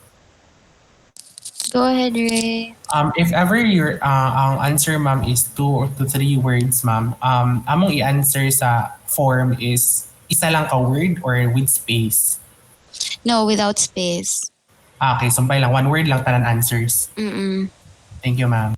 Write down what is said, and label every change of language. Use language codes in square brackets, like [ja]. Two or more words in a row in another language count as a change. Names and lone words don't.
[en] Go ahead, Ray. If ever your ang answer, ma'am, is 2 to 3 words, ma'am, [hil] among i-answer sa [en] form is [hil] isa lang ka [en] word or with space? No, without space. [hil] Okay, sumpay lang. 1 word lang tanan answers. Mm-mm. [en] Thank you, ma'am.